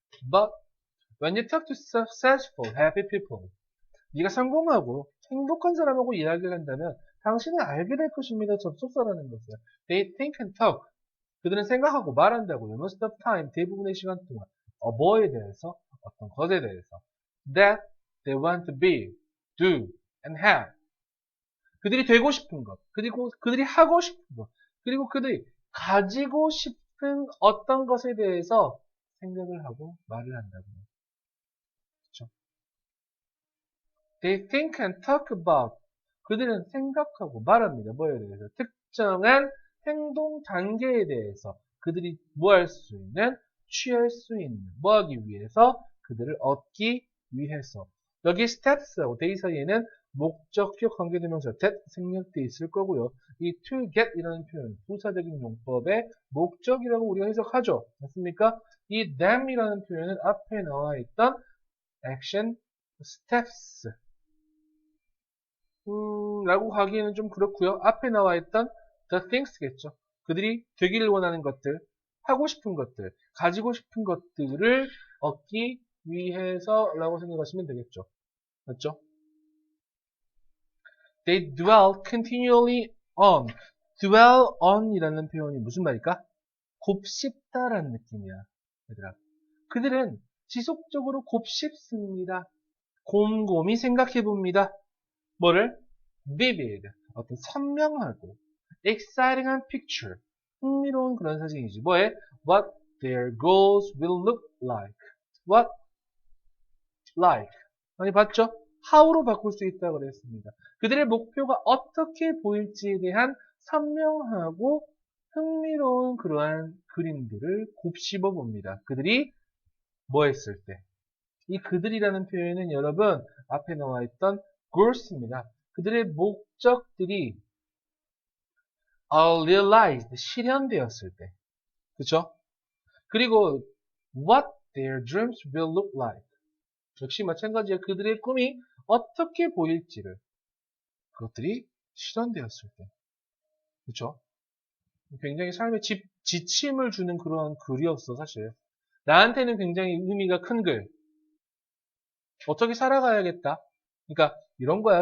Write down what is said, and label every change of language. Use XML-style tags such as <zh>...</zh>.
<en>But, when you talk to successful, happy people,</en> <ko>네가 성공하고 행복한 사람하고 이야기를 한다면 당신은 알게 될 것입니다. 접속사라는 것을.</ko> <en>They think and talk.</en> <ko>그들은 생각하고 말한다고요.</ko> <en>Most of time,</en> <ko>대부분의 시간 동안. 뭐에 대해서? 어떤 것에 대해서.</ko> <en>That they want to be, do, and have.</en> <ko>그들이 되고 싶은 것. 그리고 그들이 하고 싶은 것. 그리고 그들이 가지고 싶은 어떤 것에 대해서 생각을 하고 말을 한다고요. 그렇죠?</ko> <en>They think and talk about.</en> <ko>그들은 생각하고 말합니다. 뭐에 대해서? 특정한 행동 단계에 대해서 그들이 뭐 할 수 있는 취할 수 있는, 뭐 하기 위해서? 그들을 얻기 위해서. 여기 steps하고 they 사이에는 목적격 관계대명사 that 생략되어 있을 거고요. 이 to get 이라는 표현, 부사적인 용법의 목적이라고 우리가 해석하죠. 맞습니까? 이 them 이라는 표현은 앞에 나와 있던 action steps 라고 하기에는 좀 그렇고요. 앞에 나와 있던 the things겠죠. 그들이 되기를 원하는 것들, 하고 싶은 것들, 가지고 싶은 것들을 얻기 위해서라고 생각하시면 되겠죠. 맞죠?</ko> <en>They dwell continually on.</en> <ko>dwell on 이라는 표현이 무슨 말일까? 곱씹다라는 느낌이야. 얘들아. 그들은 지속적으로 곱씹습니다. 곰곰이 생각해봅니다. 뭐를? vivid, 어떤 선명하고 exciting한 picture, 흥미로운 그런 사진이지. 뭐에?</ko> <en>What their goals will look like. What? Like.</en> <ko>많이 봤죠? how로 바꿀 수 있다고 그랬습니다. 그들의 목표가 어떻게 보일지에 대한 선명하고 흥미로운 그러한 그림들을 곱씹어 봅니다. 그들이 뭐 했을 때? 이 그들이라는 표현은 여러분 앞에 나와 있던 goals입니다. 그들의 목적들이 realized, 실현되었을 때. 그쵸?</ko> <en>그리고 what their dreams will look like.</en> <ko>역시 마찬가지야. 그들의 꿈이 어떻게 보일지를. 그것들이 실현되었을 때. 그쵸? 굉장히 삶에 지침을 주는 그런 글이었어, 사실. 나한테는 굉장히 의미가 큰 글. 어떻게 살아가야겠다. 그러니까 이런 거야.</ko>